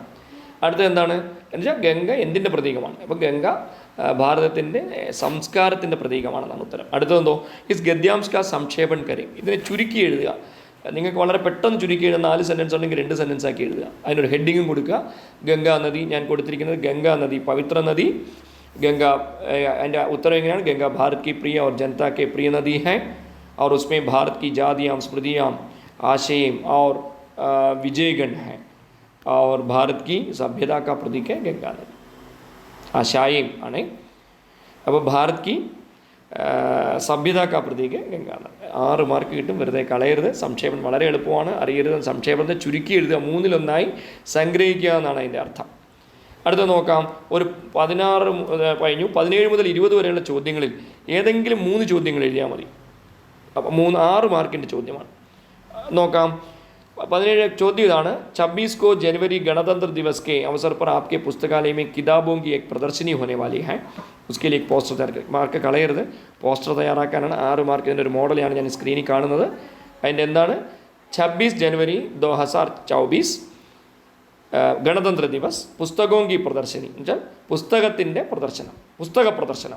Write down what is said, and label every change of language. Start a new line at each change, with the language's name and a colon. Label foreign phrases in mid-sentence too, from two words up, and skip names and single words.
Malayalam: അടുത്തത് എന്താണ് എന്ന് വെച്ചാൽ ഗംഗ എന്തിൻ്റെ പ്രതീകമാണ്? അപ്പോൾ ഗംഗ ഭാരതത്തിൻ്റെ സംസ്കാരത്തിൻ്റെ പ്രതീകമാണെന്നാണ് ഉത്തരം.
Hindi: അടുത്തതെന്തോ इस गद्यांश का संक्षेपण करें.
Malayalam: ഇതിനെ ചുരുക്കി എഴുതുക. നിങ്ങൾക്ക് വളരെ പെട്ടെന്ന് ചുരുക്കി എഴുതുക. 4 സെൻറ്റൻസ് ഉണ്ടെങ്കിൽ 2 സെൻറ്റൻസ് ആക്കി എഴുതുക. അതിനൊരു ഹെഡിങ്ങും കൊടുക്കുക. ഗംഗാ നദി, ഞാൻ കൊടുത്തിരിക്കുന്നത് ഗംഗാ നദി, പവിത്ര നദി. ഗംഗ, അതിൻ്റെ ഉത്തരം എങ്ങനെയാണ്?
Hindi: गंगा भारत की प्रिय और जनता के प्रिय नदी है और उसमें भारत की जातियाँ स्मृतियाँ आशय और विजयगण हैं और भारत की सभ्यता का प्रतीक है गंगा नदी. आशाएं आने അപ്പോൾ भारत की सभ्यता का प्रतीक गंगा नदी.
Malayalam: 6 മാർക്ക് കിട്ടും. വെറുതെ കളയരുത്. സംക്ഷേപം വളരെ എളുപ്പമാണ്. അറിയരുത്. സംക്ഷേപത്തെ ചുരുക്കി എഴുതുക, 1/3 സംഗ്രഹിക്കുക എന്നാണ് അതിൻ്റെ അർത്ഥം. അടുത്ത നോക്കാം. ഒരു 16 കഴിഞ്ഞു. 17 മുതൽ 20 വരെയുള്ള ചോദ്യങ്ങളിൽ ഏതെങ്കിലും 3 ചോദ്യങ്ങൾ എഴുതിയാൽ മതി. അപ്പോൾ 6 മാർക്കിൻ്റെ ചോദ്യമാണ്. നോക്കാം.
Hindi: 17
Malayalam: ചോദ്യം ഇതാണ്.
Hindi: 26 को जनवरी गणतंत्र दिवस के अवसर पर आपके पुस्तकालय में किताबों की एक प्रदर्शनी होने वाली है, उसके लिए एक
Malayalam: പോസ്റ്റർ തയ്യാറാക്കുക. മാർക്ക് കളയരുത്. പോസ്റ്റർ തയ്യാറാക്കാനാണ് 6 മാർക്കിൻ്റെ ഒരു മോഡലാണ് ഞാൻ സ്ക്രീനിൽ കാണുന്നത്. അതിൻ്റെ എന്താണ്?
Hindi: 26 जनवरी 2024 गणतंत्र दिवस पुस्तकों की प्रदर्शनी
Malayalam: എന്നുവെച്ചാൽ പുസ്തകത്തിൻ്റെ പ്രദർശനം, പുസ്തക പ്രദർശനം.